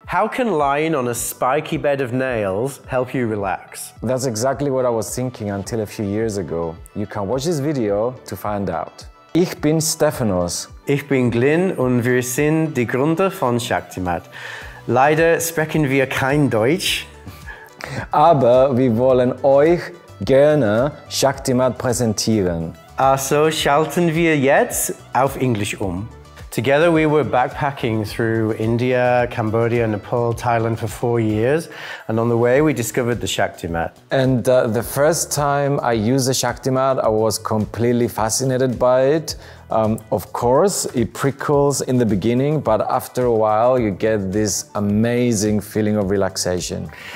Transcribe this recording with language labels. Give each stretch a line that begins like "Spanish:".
English: How can lying on a spiky bed of nails help you relax? That's exactly what I was thinking until a few years ago. You can watch this video to find out.
German: Ich bin Stephanos. Ich bin Glynn und wir sind die Gründer von ShaktiMat. Leider sprechen wir kein Deutsch. Aber wir wollen euch gerne ShaktiMat präsentieren. Also schalten wir jetzt auf Englisch um.
English: Together we were backpacking through India, Cambodia, Nepal, Thailand for 4 years, and on the way we discovered the ShaktiMat. And the first time I used the ShaktiMat, I was completely fascinated by it. Of course, it prickles in the beginning, but after a while you get this amazing feeling of relaxation.